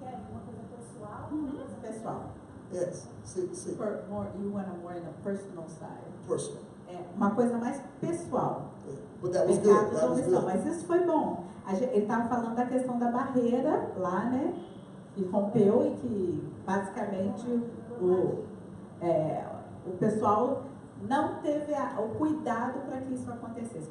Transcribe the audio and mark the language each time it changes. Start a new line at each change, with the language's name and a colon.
Portuguese: Uma coisa pessoal, pessoal.
English: Yes.
Portuguese: Sim.
English: For more, you want to more in a personal side. Personal.
Portuguese: É uma coisa mais pessoal.
English: Yeah. But that was good. That was good.
Portuguese: Mas isso foi bom. Ele estava falando da questão da barreira lá, né? Que rompeu e que basicamente o pessoal não teve o cuidado para que isso acontecesse.